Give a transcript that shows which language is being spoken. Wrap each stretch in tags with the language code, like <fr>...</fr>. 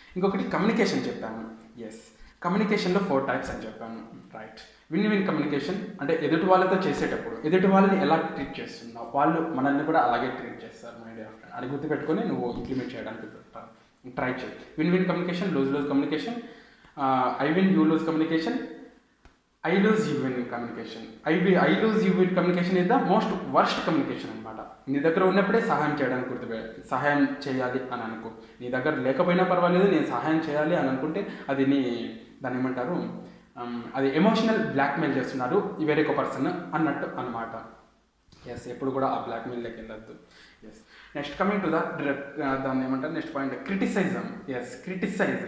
<te>ఇంకొకటి కమ్యూనికేషన్ చెప్పాను. ఎస్, కమ్యూనికేషన్లో 4 టైప్స్ అని చెప్పాను, రైట్. విన్ కమ్యూనికేషన్ అంటే ఎదుటి వాళ్ళతో చేసేటప్పుడు ఎదుటి వాళ్ళని ఎలా ట్రీట్ చేస్తున్నావు, వాళ్ళు మనల్ని కూడా అలాగే ట్రీట్ చేస్తారు</te> <en>My dear friend.</en> <te>అది గుర్తుపెట్టుకొని నువ్వు ఇంప్లిమెంట్ చేయడానికి ట్రై చేయి. Win communication, loose communication.</te> <en>I win, you lose communication. I lose, you win communication. I lose, you win communication is the most worst communication</en> <te>అనమాట. నీ దగ్గర ఉన్నప్పుడే సహాయం చేయడానికి సహాయం చేయాలి అని అనుకో. నీ దగ్గర లేకపోయినా పర్వాలేదు, నేను సహాయం చేయాలి అని అనుకుంటే అది దాన్ని ఏమంటారు, అది ఎమోషనల్ బ్లాక్మెయిల్ చేస్తున్నారు వేరే ఒక పర్సన్ అన్నట్టు అనమాట. ఎస్, ఎప్పుడు కూడా ఆ బ్లాక్మెయిల్లోకి వెళ్ళొద్దు. ఎస్.</te> <en>next coming to</en> <te>దాన్ని ఏమంటారు, నెక్స్ట్ పాయింట్ క్రిటిసైజం. Yes, criticise.</te>